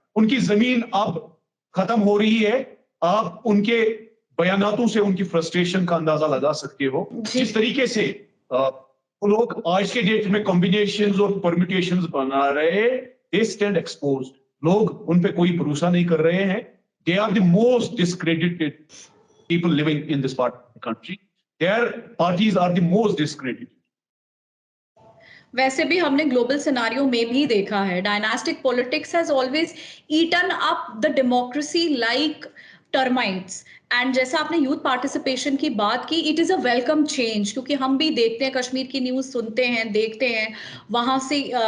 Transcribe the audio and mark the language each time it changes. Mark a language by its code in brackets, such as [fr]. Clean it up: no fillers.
[hi] उनकी जमीन अब खत्म हो रही है. आप उनके बयानातों से उनकी फ्रस्ट्रेशन का अंदाजा लगा सकते हो. जिस तरीके से लोग आज के डेट में कॉम्बिनेशंस और परम्यूटेशंस बना रहे हैं, [en] they stand exposed. [hi] लोग उन पे कोई भरोसा नहीं कर रहे हैं. [en] They are the most discredited people living in this part of the country. Their parties are the most discredited. [hi] वैसे भी हमने ग्लोबल सिनारियो में भी देखा है, [en] Dynastic politics has always eaten up the democracy like termites. [hi] And जैसा आपने youth participation की बात की, [en] it is a welcome change, [hi] क्योंकि हम भी देखते हैं, कश्मीर की न्यूज़ सुनते हैं, देखते हैं वहाँ से.